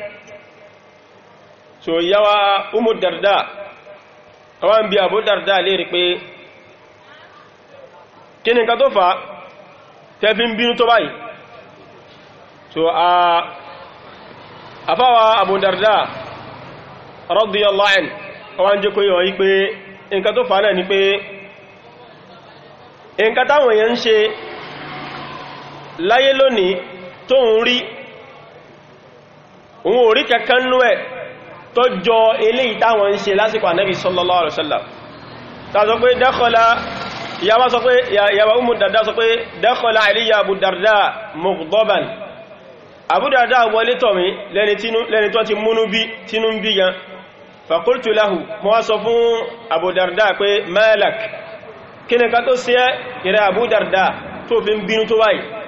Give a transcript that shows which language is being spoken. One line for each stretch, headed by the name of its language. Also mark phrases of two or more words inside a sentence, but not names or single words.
Yoruba: so ìyàwó Ummu Darda àwọn bí Abu Darda lè rí pé kí ni nǹkan tó fà tẹ́fí ń bínú tó báyìí so àfáwà Abu Darda radiyallahu anhu àwọn jẹ́ kó yíwa yí pé nǹkan tó fà náà ni pé nǹkan táwọn èèyàn ń ṣe láyé lónìí tó ń rí òun orí kẹkàn nú ẹ̀ tó jọ eléyìí táwọn ń ṣe lásìkò Ànábì sallallahu alaihi wasallam ta sọ pé dakhala ìyàwó Ummu Darda sọ pé
Arabic: دخل علي أبو الدرداء مغضبا
Yoruba: Abu Darda wọlé tọ̀ mí lẹ́ni tó ti múnú bí tínú ń bí gan
Arabic: فقلت له
Yoruba: mo wá sọ fún Abu Darda pé malak kí ni ká tó sí ìrẹ́ Abu Darda tó fi ń bínú tó báyìí